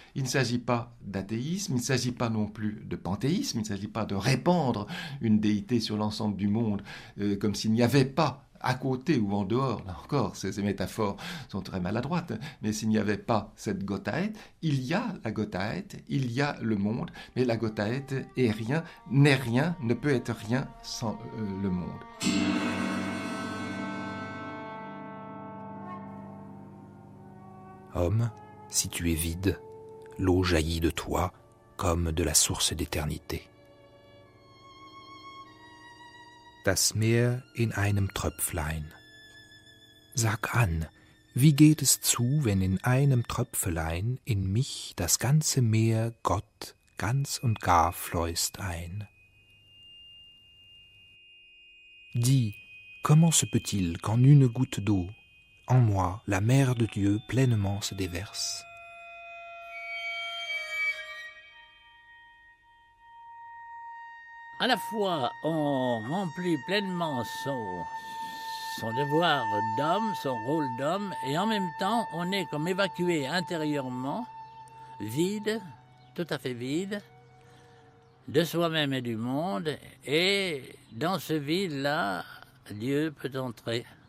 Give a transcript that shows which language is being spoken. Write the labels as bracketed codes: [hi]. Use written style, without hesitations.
[fr] Il ne s'agit pas d'athéisme, il ne s'agit pas non plus de panthéisme, il ne s'agit pas de répandre une déité sur l'ensemble du monde, comme s'il n'y avait pas à côté ou en dehors, là encore, ces métaphores sont très maladroites, mais s'il n'y avait pas cette Gottheit, il y a la Gottheit, il y a le monde, mais la Gottheit est rien, n'est rien, ne peut être rien sans le monde. Homme, si tu es vide, l'eau jaillit de toi comme de la source d'éternité. [de] Das Meer in einem Tröpflein. Sag an, wie geht es zu, wenn in einem Tröpfelein in mich das ganze Meer Gott ganz und gar fleust ein? [fr] Dis, comment se peut-il qu'en une goutte d'eau, en moi, la mer de Dieu pleinement se déverse? À la fois, on remplit pleinement son devoir d'homme, son rôle d'homme, et en même temps, on est comme évacué intérieurement, vide, tout à fait vide, de soi-même et du monde, et dans ce vide-là, Dieu peut entrer.